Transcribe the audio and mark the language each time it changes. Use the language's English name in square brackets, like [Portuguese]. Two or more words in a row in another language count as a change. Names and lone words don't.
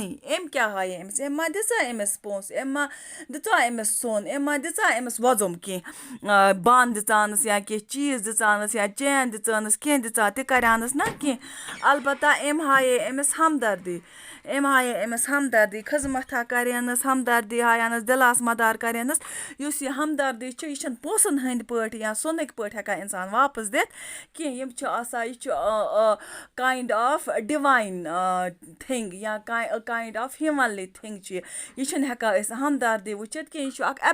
[Kashmiri] एम क्या हाय अमिस एम मा दिचा अमिस पोस एम मा दिचा अमिस सोन एम मा दिचा अमिस वजम कि बान दिचानस या कि चीज दिचानस या चैन दिचानस कह दिचा ते करानस ना कि अलबत्ता एम हाय अमिस हमदर्दी खिजमत करेनस हमदर्दी हायनस दिलास मदार करेनस युस यह हमदर्दी छ यह पोसन ہٕنٛدۍ پٲٹھۍ یا سۄنٕکۍ پٲٹھۍ ہٮ۪کان اِنسان واپَس دِتھ کینٛہہ یِم چھِ آسان یہِ چھُ [English] kind of divine thing [Kashmiri] یا [English] kind of humanly thing [Kashmiri] چھِ یہِ چھِنہٕ ہٮ۪کان أسۍ ہمدردی وٕچھِتھ کینٛہہ یہِ چھُ اَکھ